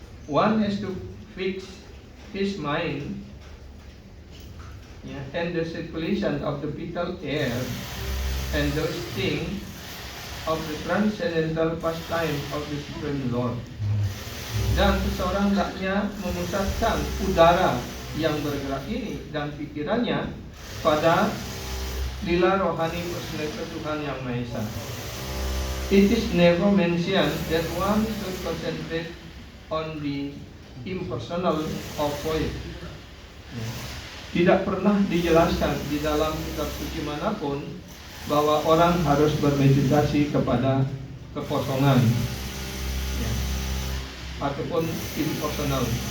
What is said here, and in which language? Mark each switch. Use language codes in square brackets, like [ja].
[en] One has to fix his mind, and the circulation of the vital air and those things of the transcendental pastime of the Supreme Lord. [id] Dan seseorang hendaknya memusatkan udara yang bergerak ini dan pikirannya pada lila rohani personalitas Tuhan Yang Maha Esa. [en] It is never mentioned that one should concentrate on the impersonal of void. [id] Tidak pernah dijelaskan di dalam kitab suci manapun bahwa orang harus bermeditasi kepada kekosongan, ataupun impersonal.